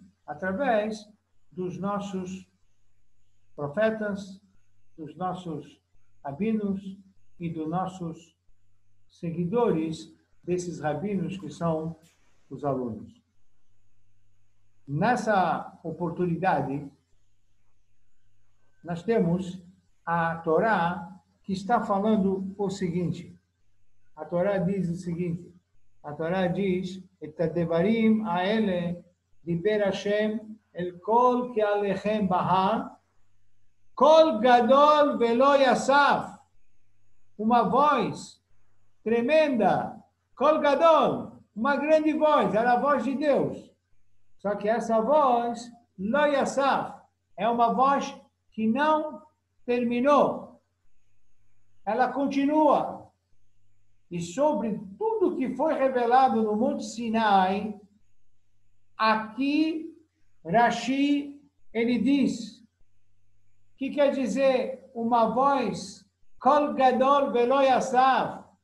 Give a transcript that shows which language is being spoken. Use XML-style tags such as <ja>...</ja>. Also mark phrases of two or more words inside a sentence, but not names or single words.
<pt>Através dos nossos profetas, dos nossos rabinos e dos nossos seguidores desses rabinos que são os alunos. Nessa oportunidade, nós temos a Torá que está falando o seguinte. A Torá diz o seguinte. A Torá diz:</pt> <he>"את הדברים האלה דיבר השם אל כל קהלכם בהר, קול גדול ולא יסף."</he> <pt>Uma voz tremenda,</pt> <he>קול גדול,</he> <pt>uma grande voz, era a voz de Deus. Só que essa voz,</pt> <he>לא יסף,</he> <pt>é uma voz que não terminou. Ela continua. E sobre tudo que foi revelado no Monte Sinai, aqui Rashi, ele diz, que quer dizer uma voz,</pt> <he>קול גדול ולא יסף.</he>